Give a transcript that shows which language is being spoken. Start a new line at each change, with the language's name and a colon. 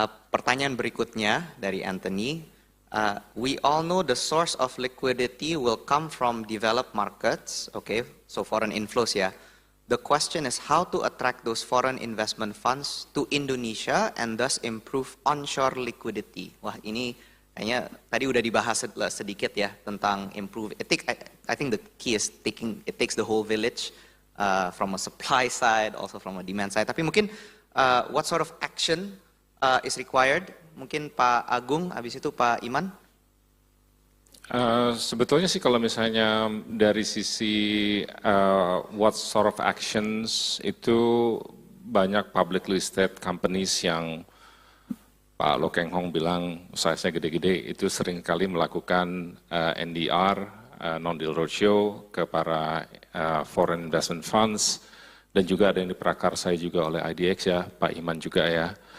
Indonesian: Pertanyaan berikutnya dari Anthony.
English: We all know the source of liquidity will come from developed markets, okay, so foreign inflows ya. The question is how to attract those foreign investment funds to Indonesia and thus improve onshore liquidity.
Indonesian: Wah, ini kayaknya tadi udah dibahas sedikit ya tentang improve.
English: I think the key is it takes the whole village from a supply side, also from a demand side.
Indonesian: Tapi mungkin
English: what sort of action is required?
Indonesian: Mungkin Pak Agung, habis itu Pak Iman. Sebetulnya sih kalau misalnya dari sisi
English: what sort of actions
Indonesian: itu banyak public listed companies yang Pak Loh Keng Hong bilang size-nya gede-gede itu seringkali melakukan NDR, non-deal roadshow ke para foreign investment funds dan juga ada yang diprakarsai juga oleh IDX ya, Pak Iman juga ya.